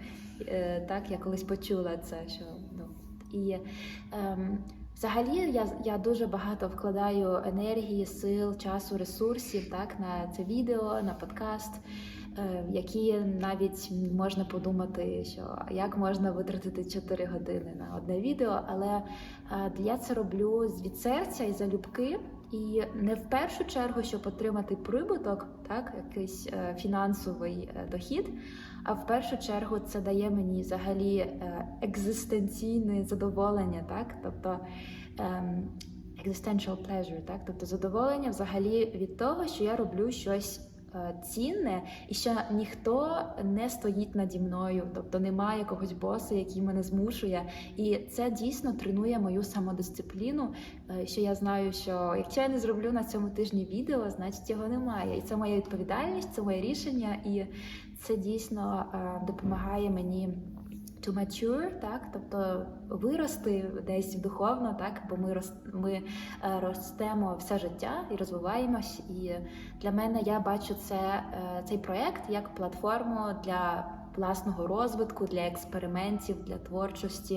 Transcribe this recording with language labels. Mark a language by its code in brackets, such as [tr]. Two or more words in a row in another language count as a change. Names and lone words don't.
[uk] Так, я колись почула це, що і взагалі я дуже багато вкладаю енергії, сил, часу, ресурсів, так, на це відео, на подкаст, які навіть можна подумати, що як можна витратити 4 години на одне відео, але я це роблю від серця і залюбки, І не в першу чергу, щоб отримати прибуток, так, якийсь фінансовий дохід, а в першу чергу це дає мені взагалі екзистенційне задоволення, так, тобто [en] existential pleasure, [uk] так, тобто задоволення взагалі від того, що я роблю щось цінне і що ніхто не стоїть наді мною, тобто немає якогось боса, який мене змушує. І це дійсно тренує мою самодисципліну, що я знаю, що якщо я не зроблю на цьому тижні відео, значить його немає. І це моя відповідальність, це моє рішення, і це дійсно допомагає мені [en] to mature, [uk] так, тобто вирости десь духовно, так, бо ми ростемо все життя і розвиваємось. І для мене я бачу цей проєкт як платформу для власного розвитку, для експериментів, для творчості.